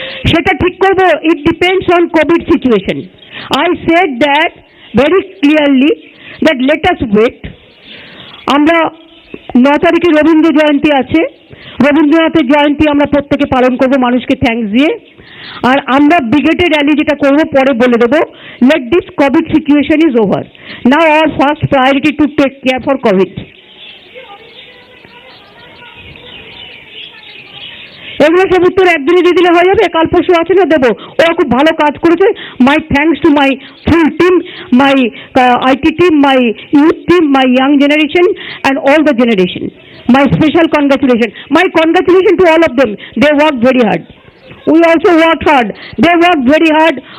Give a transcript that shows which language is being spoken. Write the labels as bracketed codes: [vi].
[bn] সেটা ঠিক করব, [en] it depends on COVID situation. I said that very clearly that let us wait. [bn] আমরা 9 তারিখে রবীন্দ্র জয়ন্তী আছে, রবীন্দ্রনাথের জয়ন্তী আমরা প্রত্যেকে পালন করব মানুষকে থ্যাঙ্কস দিয়ে। আর আমরা ব্রিগেডের র্যালি যেটা করব পরে বলে দেবো। [en] let this COVID situation is over. Now our first priority to take care for COVID. [bn] এগুলো সব উত্তর একদিনে দিয়ে দিলে হয়ে যাবে, কাল পরশু আছে না দেবো। ওরা খুব ভালো কাজ করেছে। [en] My thanks to my full team, my IT team, my youth team, my young generation and all the generation. My special congratulation, my congratulation to all of them. They worked very hard. We also worked hard. They worked very hard.